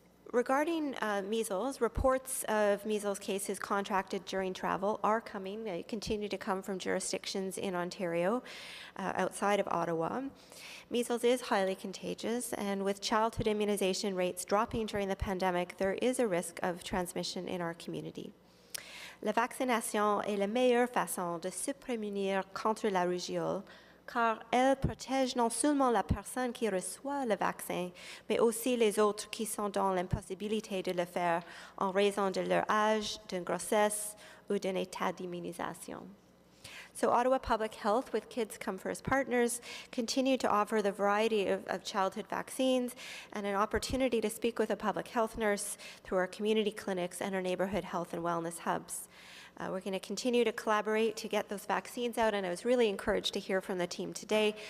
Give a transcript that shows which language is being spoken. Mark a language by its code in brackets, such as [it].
[en] Regarding measles, reports of measles cases contracted during travel are coming. They continue to come from jurisdictions in Ontario, outside of Ottawa. Measles is highly contagious, and with childhood immunization rates dropping during the pandemic, there is a risk of transmission in our community. [fr] La vaccination est la meilleure façon de se prémunir contre la rougeole, car elle protège non seulement la personne qui reçoit le vaccin, mais aussi les autres qui sont dans l'impossibilité de le faire en raison de leur âge, d'une grossesse ou d'un état d'immunisation. [en] So Ottawa Public Health, with Kids Come First partners, continue to offer the variety of childhood vaccines and an opportunity to speak with a public health nurse through our community clinics and our neighborhood health and wellness hubs. We're going to continue to collaborate to get those vaccines out, and I was really encouraged to hear from the team today.